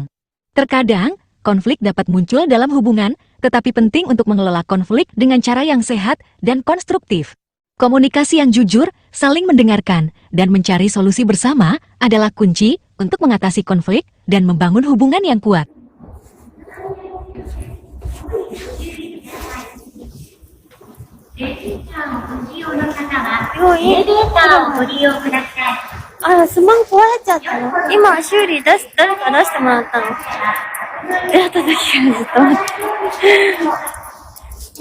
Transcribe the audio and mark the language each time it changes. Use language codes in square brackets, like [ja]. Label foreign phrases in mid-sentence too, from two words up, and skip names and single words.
[id] Terkadang, konflik dapat muncul dalam hubungan, tetapi penting untuk mengelola konflik dengan cara yang sehat dan konstruktif. Komunikasi yang jujur, saling mendengarkan, dan mencari solusi bersama adalah kunci untuk mengatasi konflik dan membangun hubungan yang kuat. [ja] スマホ壊れちゃったの。今修理誰か出してもらったの。出会った時からずっと待って。